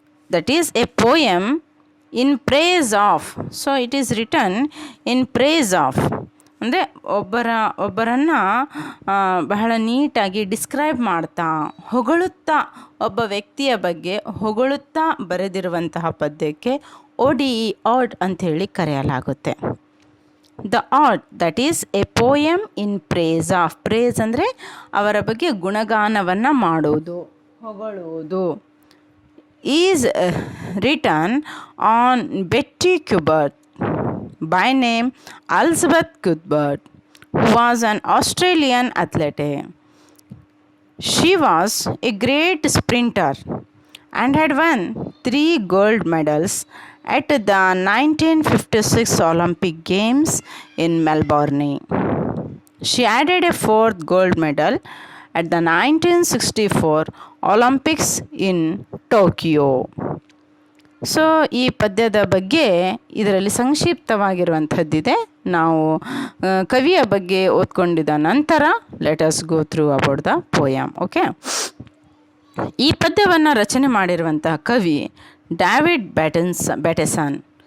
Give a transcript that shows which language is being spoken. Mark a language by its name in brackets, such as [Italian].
[English] That is a poem in praise of. [Kannada] So it is written in praise of ಅಂದರೆ ಒಬ್ಬರನ್ನು ಬಹಳ ನೀಟಾಗಿ describe ಮಾಡ್ತಾ, ಹೊಗಳುತ್ತಾ, ಒಬ್ಬ ವ್ಯಕ್ತಿಯ ಬಗ್ಗೆ ಹೊಗಳುತ್ತಾ ಬರೆದಿರುವಂತಹ ಪದ್ಯಕ್ಕೆ ODE, ಆಡ್ ಅಂಥೇಳಿ ಕರೆಯಲಾಗುತ್ತೆ. [English] The ode, that is a poem in praise of. [Kannada] Praise ಅಂದರೆ ಅವರ ಬಗ್ಗೆ ಗುಣಗಾನವನ್ನು ಮಾಡುವುದು, ಹೊಗಳುವುದು. [English] Is written on Betty Cuthbert by name Elizabeth Cuthbert, who was an Australian athlete. She was a great sprinter and had won 3 gold medals at the 1956 Olympic Games in Melbourne. She added a 4th gold medal at the 1964 Olympics in Tokyo. [Kannada] So ಈ ಪದ್ಯದ ಬಗ್ಗೆ ಇದರಲ್ಲಿ ಸಂಕ್ಷಿಪ್ತವಾಗಿರುವಂಥದ್ದಿದೆ. ನಾವು ಕವಿಯ ಬಗ್ಗೆ ಓದ್ಕೊಂಡಿದ್ದ ನಂತರ [English] Let us go through about the poem. [Kannada] Okay, ಈ ಪದ್ಯವನ್ನು ರಚನೆ ಮಾಡಿರುವಂತಹ ಕವಿ ಡೇವಿಡ್ ಬ್ಯಾಟೆಸನ್.